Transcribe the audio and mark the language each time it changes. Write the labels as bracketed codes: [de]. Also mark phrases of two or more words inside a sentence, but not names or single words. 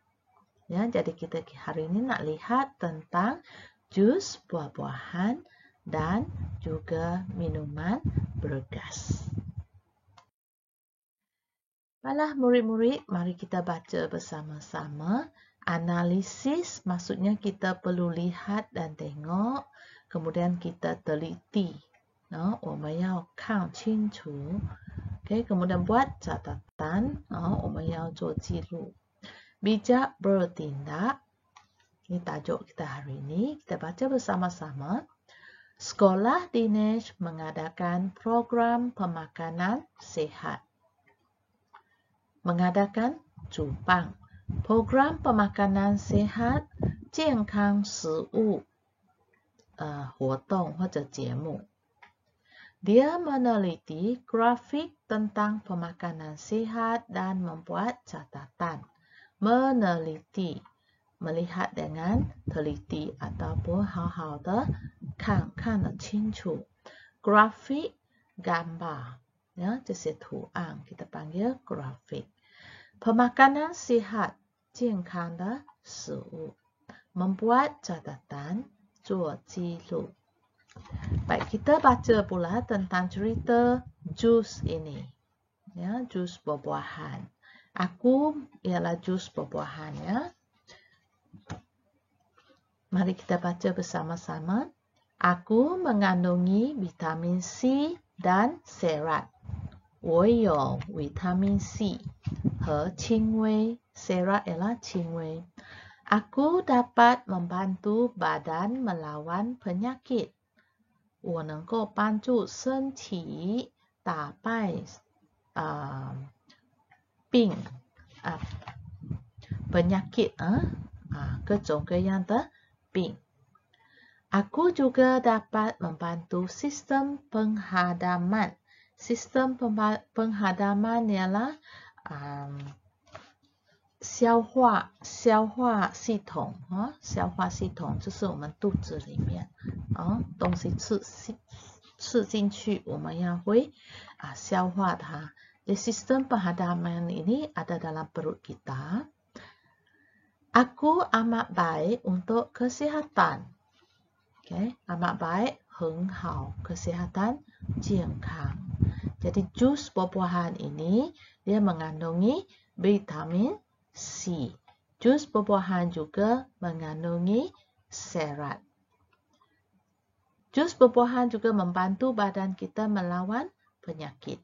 [ms] Ya, jadi kita hari ini nak lihat tentang jus buah-buahan dan juga minuman bergas. Baiklah murid-murid, mari kita baca bersama-sama. Analisis maksudnya kita perlu lihat dan tengok, kemudian kita teliti. [zh] 我们要看清楚 [ms] kemudian buat catatan [zh] 我们要做记录 [ms] bijak bertindak. Ini tajuk kita hari ini. Kita baca bersama-sama. Sekolah Dinesh mengadakan program pemakanan sehat. Mengadakan Jupang. Program pemakanan sehat [zh] 健康食物活动或者节目 [ms] Dia meneliti grafik tentang pemakanan sehat dan membuat catatan. Meneliti, melihat dengan teliti ataupun [zh] 好好的看得清楚 [ms] grafik gambar, ya, [zh] 这些图案 [ms] kita panggil grafik. Pemakanan sehat [zh] 健康的食物 [ms] membuat catatan [zh] 做记录 [ms] Baik, kita baca pula tentang cerita jus ini. Ya, jus buah-buahan. Aku ialah jus buah-buahan ya. Mari kita baca bersama-sama. Aku mengandungi vitamin C dan serat. [zh] 我有 vitamin C 和纤维 [ms] serat ialah 纤维 Aku dapat membantu badan melawan penyakit. [zh] 我能够帮助身体打败penyakit 各种各样的病 [ms] Aku juga dapat membantu sistem penghadaman. Sistem penghadaman ialah [zh] 消化系统 消化系统就是我们肚子里面东西吃进去我们要会消化它 [ms] Jadi sistem penghadaman ini ada dalam perut kita. Aku amat baik untuk kesihatan. Amat baik [zh] 很好 [ms] kesihatan [zh] 健康 [ms] Jadi jus buah-buahan ini dia mengandungi vitamin C. Jus buah-buahan juga mengandungi serat. Jus buah-buahan juga membantu badan kita melawan penyakit.